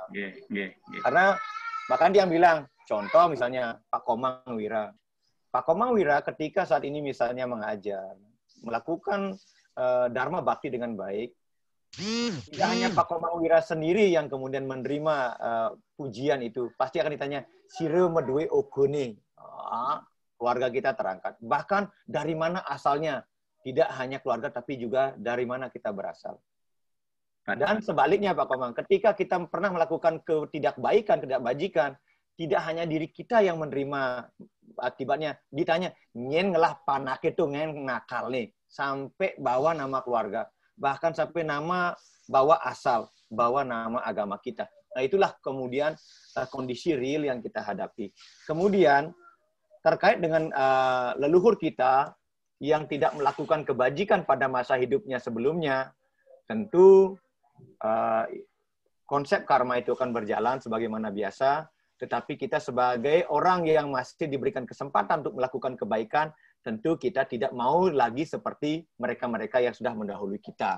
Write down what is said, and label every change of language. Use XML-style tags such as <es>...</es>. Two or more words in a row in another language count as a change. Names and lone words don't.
<id>Karena bahkan dia bilang contoh misalnya Pak Komang Wira. Pak Komang Wira ketika saat ini misalnya mengajar, melakukan dharma bakti dengan baik, tidak hanya Pak Komang Wira sendiri yang kemudian menerima pujian itu, pasti akan ditanya</id> <ban>sire medue ogone.</ban> <id>Keluarga kita terangkat. Bahkan dari mana asalnya? Tidak hanya keluarga, tapi juga dari mana kita berasal. Dan sebaliknya Pak Komang, ketika kita pernah melakukan ketidakbaikan, ketidakbajikan, tidak hanya diri kita yang menerima akibatnya, ditanya,</id> <ban>nyen ngelah panak</ban> <id>itu, ngen nakal nih, sampai bawa nama keluarga, bahkan sampai nama bawa asal, bawa nama agama kita. Nah itulah kemudian kondisi real yang kita hadapi. Kemudian terkait dengan leluhur kita yang tidak melakukan kebajikan pada masa hidupnya sebelumnya, tentu konsep karma itu akan berjalan sebagaimana biasa, tetapi kita sebagai orang yang masih diberikan kesempatan untuk melakukan kebaikan, tentu kita tidak mau lagi seperti mereka-mereka yang sudah mendahului kita.</id>